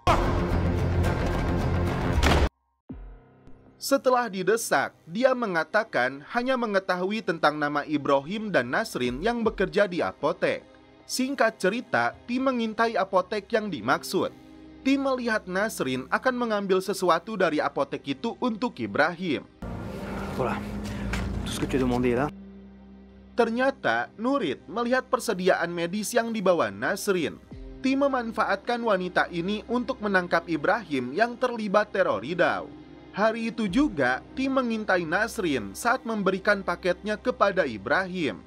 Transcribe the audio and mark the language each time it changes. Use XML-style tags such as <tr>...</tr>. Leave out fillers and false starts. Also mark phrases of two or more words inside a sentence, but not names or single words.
<id>Setelah didesak, dia mengatakan hanya mengetahui tentang nama Ibrahim dan Nasrin yang bekerja di apotek. Singkat cerita, tim mengintai apotek yang dimaksud. Tim melihat Nasrin akan mengambil sesuatu dari apotek itu untuk Ibrahim.</id> <fr>Voilà. Tout ce que tu as demandé là.</fr> <id>Ternyata Nurit melihat persediaan medis yang dibawa Nasrin. Tim memanfaatkan wanita ini untuk menangkap Ibrahim yang terlibat teror Ridau. Hari itu juga tim mengintai Nasrin saat memberikan paketnya kepada Ibrahim.</id>